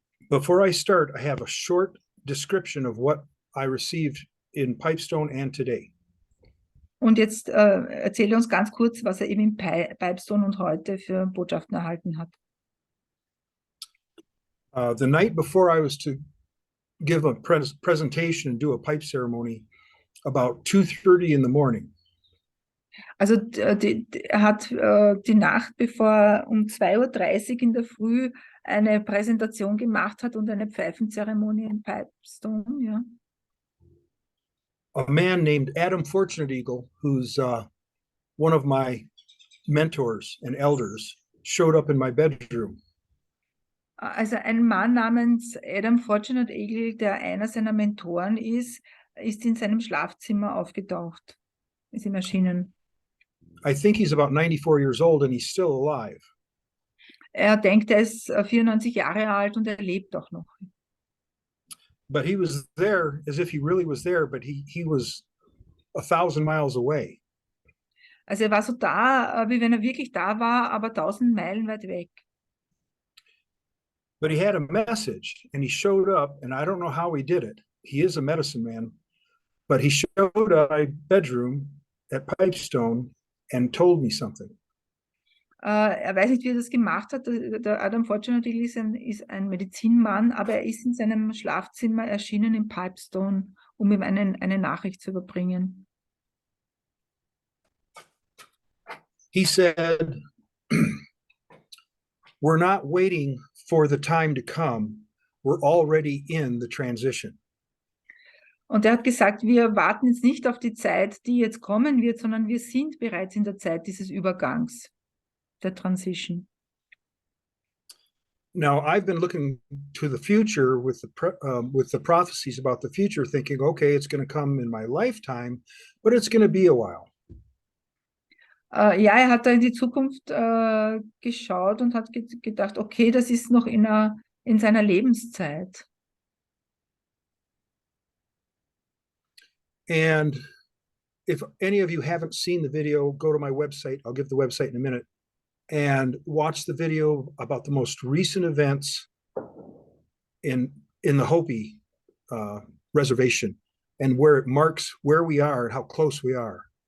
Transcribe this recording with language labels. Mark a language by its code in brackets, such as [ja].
[en] Before I start, I have a short description of what I received in Pipestone and today. [de] Und jetzt erzähle uns ganz kurz, was er eben in Pipestone und heute für Botschaften erhalten hat. [en] The night before I was to give a presentation and do a pipe ceremony, about 2:30 in the morning. [de] Also er hat die Nacht, bevor er um 2:30 Uhr in der Früh eine Präsentation gemacht hat und eine Pfeifenzeremonie in Pipestone, ja. [en] A man named Adam Fortunate Eagle, who's one of my mentors and elders, showed up in my bedroom. [de] Also ein Mann namens Adam Fortunate Eagle, der einer seiner Mentoren ist in seinem Schlafzimmer aufgetaucht, ist ihm erschienen. [en] I think he's about 94 years old and he's still alive. [de] Er denkt, er ist 94 Jahre alt und er lebt auch noch. [en] But he was there as if he really was there, but he was 1,000 miles away. [de] Also er war so da, wie wenn er wirklich da war, aber 1000 Meilen weit weg. [en] But he had a message and he showed up, and I don't know how he did it. He is a medicine man, but he showed up in my bedroom at Pipestone and told me something. [de] Er weiß nicht, wie er das gemacht hat. Der Adam Fortunately ist ein Medizinmann, aber er ist in seinem Schlafzimmer erschienen in Pipestone, um ihm eine Nachricht zu überbringen. [en] He said, we're not waiting for the time to come. We're already in the transition. [de] Und er hat gesagt, wir warten jetzt nicht auf die Zeit, die jetzt kommen wird, sondern wir sind bereits in der Zeit dieses Übergangs, der Transition. [en] Now, I've been looking to the future with the prophecies about the future, thinking, okay, it's going to come in my lifetime, but it's going to be a while. [de] Ja, er hat da in die Zukunft geschaut und hat gedacht, okay, das ist noch in seiner Lebenszeit. [en] And if any of you haven't seen the video, go to my website. I'll give the website in a minute and watch the video about the most recent events in the Hopi reservation and where it marks where we are and how close we are.